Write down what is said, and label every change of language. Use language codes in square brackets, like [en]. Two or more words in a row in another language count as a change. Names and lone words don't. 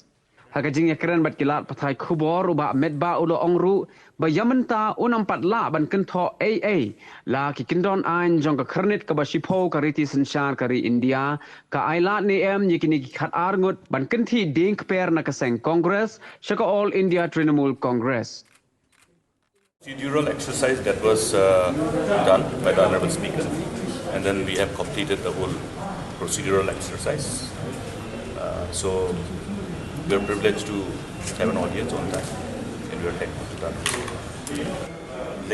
[kha] Haga jing ya keren bat kilat pathai khubor uba medba ulaong ru ba yamenta unampat la ban kentho AA la ki kindon an jong ka kernit ka basipo ka riti sanchar kari India ka ailat ni yikini ki khat arngut ban kenti ding per na ka seng Congress shaka All India Trinamool Congress. [en] Procedural exercise that was done by the Honorable Speaker, and then we have completed the whole procedural exercise. So we are privileged to have an audience on that, and we are thankful to that.